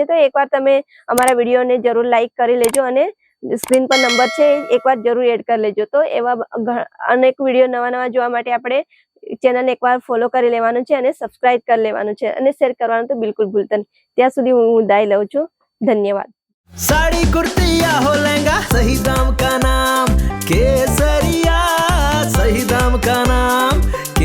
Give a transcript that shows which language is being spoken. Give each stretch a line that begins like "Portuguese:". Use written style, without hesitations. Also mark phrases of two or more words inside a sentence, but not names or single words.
Gujarati: તો એકવાર તમે અમારા વિડીયોને જરૂર લાઈક કરી લેજો અને સ્ક્રીન પર નંબર છે, એકવાર જરૂર એડ કરી લેજો. તો એવા અનેક વિડીયો નવા જોવા માટે આપણે ચેનલ એકવાર ફોલો કરી લેવાનું છે અને સબસ્ક્રાઇબ કરી લેવાનું છે અને શેર કરવાનું તો બિલકુલ ભૂલતા નહીં. ત્યાં સુધી હું વિદાય લઉં છું. ધન્યવાદ.
Hindi: साड़ी कुर्ती या हो लहंगा, सही दाम का नाम केसरिया, सही दाम का नाम